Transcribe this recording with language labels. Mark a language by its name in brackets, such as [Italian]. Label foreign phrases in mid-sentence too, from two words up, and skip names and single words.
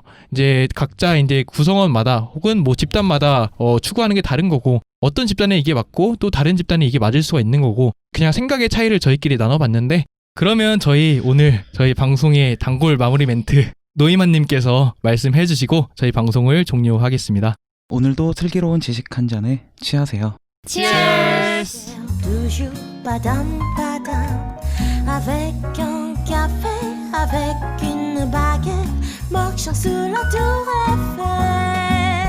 [Korean] 이제 각자 이제 구성원마다 혹은 뭐 집단마다 추구하는 게 다른 거고 어떤 집단에 이게 맞고 또 다른 집단에 이게 맞을 수가 있는 거고 그냥 생각의 차이를 저희끼리 나눠봤는데 그러면 오늘 저희 방송의 단골 마무리 멘트 노이만님께서 말씀해 주시고 저희 방송을 종료하겠습니다. 오늘도 슬기로운 지식 한 잔에 취하세요. Cheers! [French] Toujours padam padam, avec un café, avec une baguette, marchant sous la tour Eiffel.